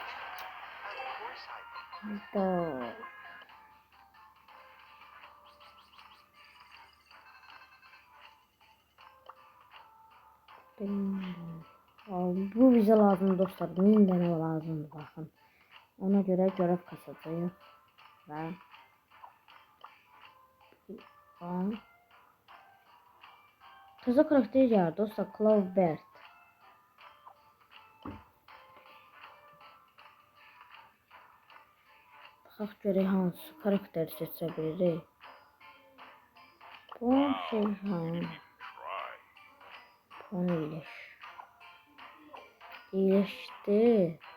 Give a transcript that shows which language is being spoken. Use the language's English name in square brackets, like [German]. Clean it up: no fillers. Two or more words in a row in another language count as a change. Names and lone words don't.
[Turkish] Bu bize lazım dostlar. 1000 tane lazım, bakın. Ona göre görev kasacağız. Ve Təzə karakter geldi dostlar, Cloudbird. [Azerbaijani] Baxaq görək hansı karakter seçə bilirik. Bu şey hanı? Onu iyileşti.